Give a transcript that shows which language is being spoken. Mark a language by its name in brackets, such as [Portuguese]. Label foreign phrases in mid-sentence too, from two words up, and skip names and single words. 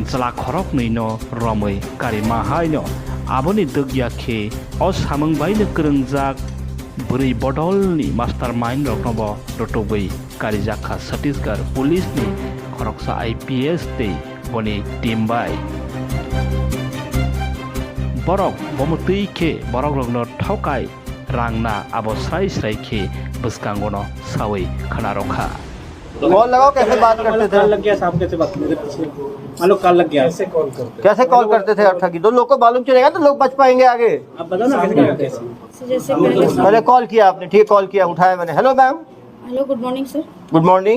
[Turkic languages] chala khorok nei no romoi kari mahai no aboni dogya khe o samang bai no kerengjak buri bodol ni mastermind rokno bo rotogui kari jakha Chhattisgarh police ni khoroksa IPS tei boni team bai borok bomutui khe borok rokno thokai rangna abo srai khe buskangono sawi khana rokha [Hindi] कॉल लगाओ कैसे बात करते थे लग गया साहब कैसे बात मेरे पीछे मान लो कॉल लग गया कैसे कॉल करते थे अब ठगी दो लोग को मालूम चलेगा तो लोग बच पाएंगे आगे आप बताओ ना कैसे करते हैं जैसे पहले कॉल किया आपने ठीक कॉल किया उठाया मैंने [English] hello ma'am hello good morning sir good morning